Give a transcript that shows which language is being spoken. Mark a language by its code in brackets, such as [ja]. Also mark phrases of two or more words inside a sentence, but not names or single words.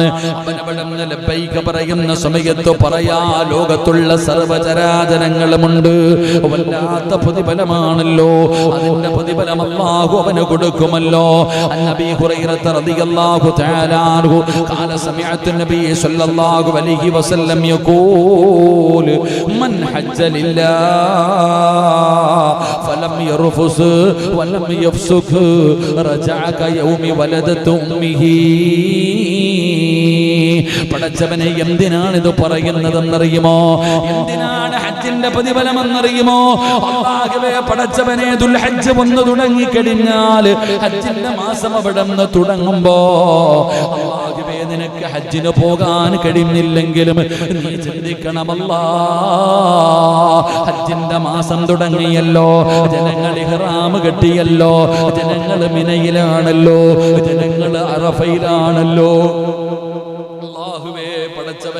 [ml] അവനവിടെ ലബ്ബൈക പറയുന്ന സമയത്ത് പറയാ ലോകത്തുള്ള സർവചരാചരങ്ങളുമുണ്ട്. വല്ലാത്ത പ്രതിഫലമാണല്ലോ, അതിന്റെ പ്രതിഫലം അല്ലാഹു അവന് കൊടുക്കുമല്ലോ. [ar] نبي هريرة رضي الله تعالى عنه قال سمعت نبي صلى الله عليه وسلم يقول من حج لله فلم يرفث ولم يفسق رجع كيوم ولدت أمه. [ml] പടച്ചവനെ എന്തിനാണിത് പറയുന്നതെന്നറിയുമോ? എന്തിനാണ് ഹജ്ജിന്റെ പ്രതിഫലമെന്നറിയുമോ? അല്ലാഹുവേ പടച്ചവനെ, ദുൽഹജ്ജ് വന്നു തുടങ്ങിക്കഴിഞ്ഞാൽ ഹജ്ജിന്റെ മാസം അവിടെ നിന്ന് തുടങ്ങുമ്പോ അല്ലാഹുവേ നിനക്ക് ഹജ്ജിന് പോകാൻ കഴിഞ്ഞില്ലെങ്കിലും നീ ചിന്തിക്കണമല്ലാ, ഹജ്ജിന്റെ മാസം തുടങ്ങിയല്ലോ, ജനങ്ങൾ ഇഹ്റാം കെട്ടിയല്ലോ, ജനങ്ങൾ മിനയിലാണല്ലോ, ജനങ്ങൾ അറഫയിലാണല്ലോ.